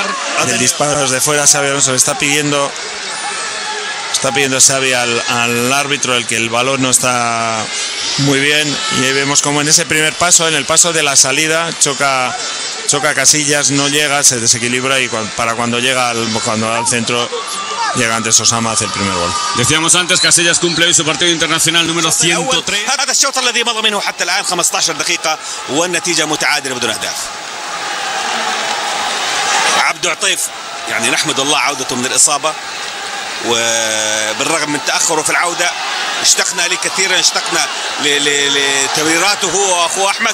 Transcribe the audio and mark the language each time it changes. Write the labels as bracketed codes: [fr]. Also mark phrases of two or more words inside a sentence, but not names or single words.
[es] El disparo desde fuera, Xavi Alonso le está pidiendo Xavi al árbitro el que el balón no está muy bien, y ahí vemos como en ese primer paso, en el paso de la salida, choca Casillas, no llega, se desequilibra, y para cuando llega al centro, llega antes Osama, hace el primer gol. Decíamos antes, Casillas cumple hoy su partido internacional número 103. [ar] هذا الشوط الذي مضى منه حتى الآن 15 دقيقة والنتيجة متعادلة بدون أهداف. عبد عطيف يعني نحمد الله عودته من الإصابة، وبالرغم من تأخره في العودة اشتقنا له كثيرا، اشتقنا لتمريراته هو واخوه احمد.